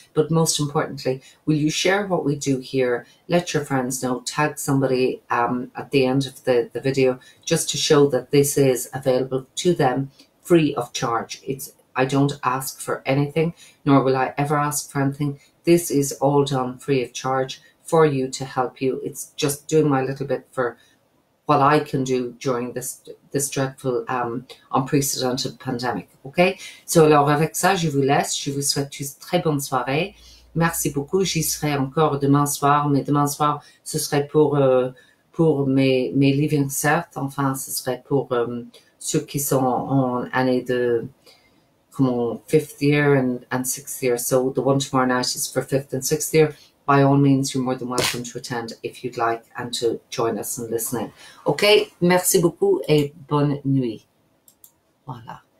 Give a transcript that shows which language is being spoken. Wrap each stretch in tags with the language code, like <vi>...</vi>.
<en>But most importantly, will you share what we do here? Let your friends know, tag somebody at the end of the video, just to show that this is available to them free of charge. I don't ask for anything, nor will I ever ask for anything. This is all done free of charge for you, to help you. It's just doing my little bit for what I can do during this dreadful, unprecedented pandemic. Okay?</en> <fr>So alors avec ça, je vous laisse. Je vous souhaite une très bonne soirée. Merci beaucoup. J'y serai encore demain soir, mais demain soir, ce serait pour mes Leaving Cert. Enfin, ce serait pour ceux qui sont en année de</fr> <en>5th year and 6th year. So the one tomorrow night is for 5th and 6th year. By all means, you're more than welcome to attend if you'd like and to join us and listen in. Okay,</en> <fr>merci beaucoup et bonne nuit. Voilà.</fr>